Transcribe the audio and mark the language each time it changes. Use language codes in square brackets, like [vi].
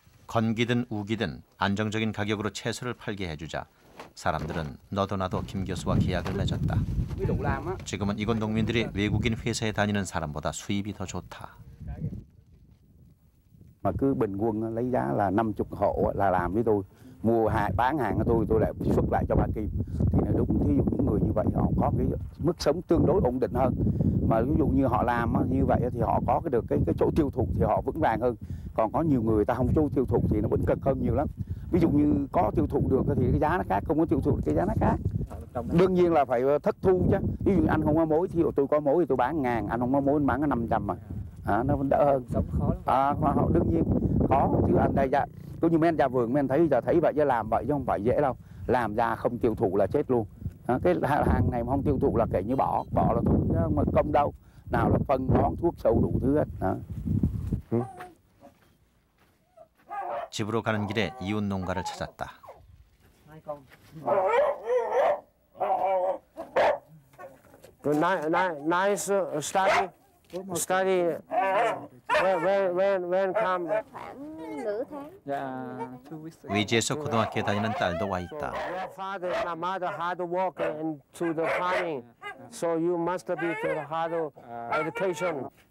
[ko] 건기든 우기든 안정적인 가격으로 채소를 팔게 해주자 사람들은 너도 나도 김 교수와 계약을 맺었다. 지금은 이곳 농민들이 외국인 회사에 다니는 사람보다 수입이 더 좋다. [vi] Mà cứ bình quân lấy giá là 50 hộ là làm với tôi, mua hàng bán hàng của tôi lại xuất lại cho bà Kim. Thì là đúng, thí dụ những người như vậy họ có cái mức sống tương đối ổn định hơn. Mà ví dụ như họ làm như vậy thì họ có được cái chỗ tiêu thụ thì họ vững vàng hơn. Còn có nhiều người ta không chỗ tiêu thụ thì nó vẫn cực hơn nhiều lắm. Ví dụ như có tiêu thụ được thì cái giá nó khác, không có tiêu thụ thì cái giá nó khác. Đương nhiên là phải thất thu chứ. Ví dụ anh không có mối thì tôi có mối thì tôi bán 1000, anh không có mối bán có 500 mà. Nó vẫn đỡ hơn. Sống khó lắm. Đương nhiên khó chứ anh đây ra cũng như mấy anh ra vườn mấy anh thấy vậy chứ làm vậy chứ không phải dễ đâu. Làm ra không tiêu thụ là chết luôn. Cái hàng này mà không tiêu thụ là kể như bỏ là thôi, mà công đâu. Nào là phân bón thuốc sâu đủ thứ hết. [ko] 집으로 가는 길에 이웃 농가를 찾았다. [en] Nice study. When come? [vi] Khoảng nửa tháng. [ko] 위지에서 고등학교에 다니는 딸도 와 있다. [en] Your father and mother hard work into the farming, so you must be to the hard education.